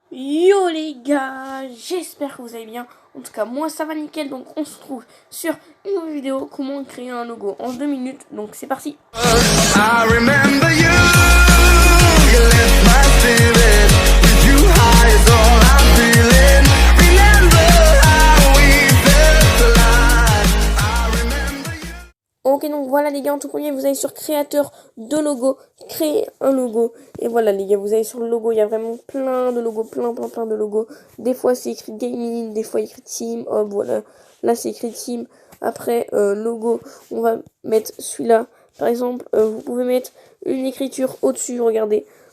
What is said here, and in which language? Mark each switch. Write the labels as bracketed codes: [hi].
[fr] Yo les gars, j'espère que vous allez bien. En tout cas, moi ça va nickel. Donc on se retrouve sur une nouvelle vidéo comment créer un logo en 2 minutes. Donc c'est parti. [en] I remember you, you left my spirit. With you high is all I'm feeling. Remember how we felt alive. I remember you. [fr] Ok, donc voilà les gars, en tout premier vous allez sur créateur de logo, créer un logo. Et voilà les gars, vous allez sur le logo, il y a vraiment plein de logos, plein de logos. Des fois c'est écrit gaming, des fois écrit team, hop voilà, là c'est écrit team. Après logo, on va mettre celui-là. Par exemple, vous pouvez mettre une écriture au-dessus, regardez.